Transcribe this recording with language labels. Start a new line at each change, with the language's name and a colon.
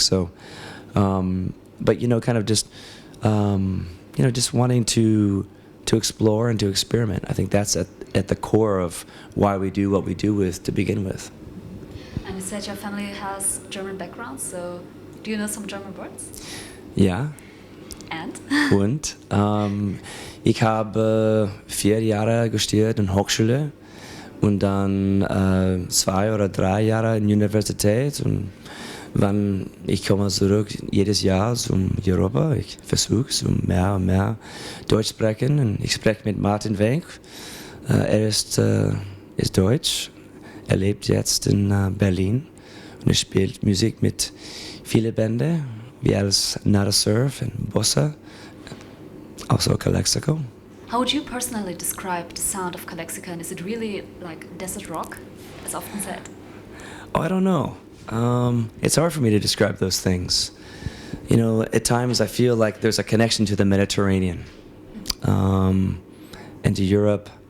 English: So, but kind of just, just wanting to explore and to experiment. I think that's at the core of why we do what we do to begin with. And you said your family has German background, so do you know some German words?
German: Ja.
English: And?
German: Und ich habe 4 Jahre studiert in Hochschule und dann 2 oder 3 Jahre in Universität, und wenn ich komme zurück jedes Jahr zum Europa, ich versuche mehr und mehr Deutsch sprechen, und ich spreche mit Martin Wenk. Er ist Deutsch, er lebt jetzt in Berlin und er spielt Musik mit vielen Bänden, wie als Nada Surf und Bossa, also Calexico.
English: How would you personally describe the sound of Calexico, and is it really like desert rock, as often said? Oh, I don't know. It's hard for me to describe those things. At times I feel like there's a connection to the Mediterranean and to Europe.